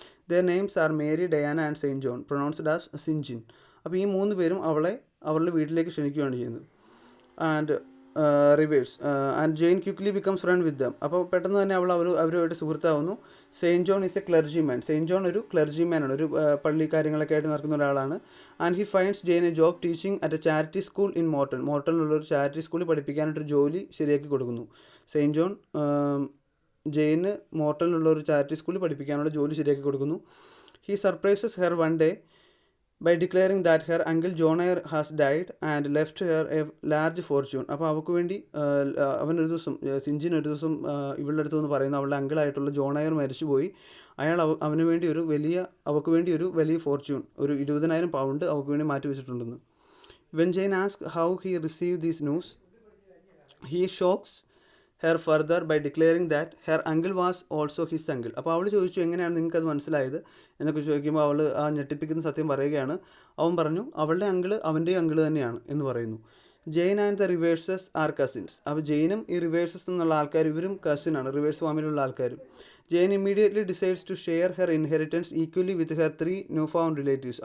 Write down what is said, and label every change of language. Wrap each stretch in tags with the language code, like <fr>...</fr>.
<en>Their names are Mary, Diana and St. John, pronounced as Sinjin.</en> <ml>അപ്പോൾ ഈ 3 പേരും അവളെ അവരുടെ വീട്ടിലേക്ക് ക്ഷണിക്കുകയാണ് ചെയ്യുന്നത്.</ml> <en>And Rivers and Jane quickly becomes friend with them.</en> <ml>അപ്പോൾ പെട്ടെന്ന് തന്നെ അവരുമായിട്ട് സുഹൃത്താവുന്നു.</ml> <en>Saint John is a clergyman.</en> <ml>Saint John ഒരു ക്ലർജിമാനാണ്, ഒരു പള്ളി കാര്യങ്ങളൊക്കെ ആയിട്ട് നടക്കുന്ന ഒരാളാണ്.</ml> <en>And he finds Jane a job teaching at a charity school in Morton.</en> <ml>മോർട്ടണിലുള്ളൊരു charity സ്കൂളിൽ പഠിപ്പിക്കാനായിട്ടൊരു ജോലി ശരിയാക്കി കൊടുക്കുന്നു. സെയിൻറ്റ് ജോൺ ജെയിന് മോർട്ടണിലുള്ള ഒരു ചാരിറ്റി സ്കൂളിൽ പഠിപ്പിക്കാനുള്ള ജോലി ശരിയാക്കി കൊടുക്കുന്നു.</ml> <en>He surprises her one day by declaring that her uncle John Eyre has died and left her a large fortune.</en> <ml>അപ്പോൾ അവൾക്ക് വേണ്ടി അവനൊരു ദിവസം സിഞ്ചിൻ ഒരു ദിവസം ഇവളുടെ അടുത്ത് നിന്ന് പറയുന്നു അവളുടെ അങ്കിളായിട്ടുള്ള ജോൺ എയർ മരിച്ചുപോയി, അയാൾ അവന് വേണ്ടി അവൾക്ക് വേണ്ടി ഒരു വലിയ ഫോർച്യൂൺ, ഒരു 20,000 പൗണ്ട് അവൾക്ക് വേണ്ടി മാറ്റി വെച്ചിട്ടുണ്ടെന്ന്.</ml> <en>When Jane asks how he received this news, he shocks her further by declaring that her uncle was also his uncle.</en> <ml>അപ്പോൾ അവൾ ചോദിച്ചു എങ്ങനെയാണ് നിങ്ങൾക്കത് മനസ്സിലായത് എന്നൊക്കെ ചോദിക്കുമ്പോൾ അവൾ ആ ഞെട്ടിപ്പിക്കുന്ന സത്യം പറയുകയാണ്. അവൻ പറഞ്ഞു അവളുടെ അങ്കിള് അവൻ്റെ അങ്കിള് തന്നെയാണ് എന്ന് പറയുന്നു.</ml> <en>Jane and the Riverses are cousins.</en> <ml>അപ്പോൾ ജെയിനും ഈ റിവേഴ്സസ് എന്നുള്ള ആൾക്കാർ ഇവരും കസിനാണ്, റിവേഴ്സ് ഫാമിലിയുള്ള ആൾക്കാരും.</ml> <en>Jane immediately decides to share her inheritance equally with her 3 new found relatives.</en>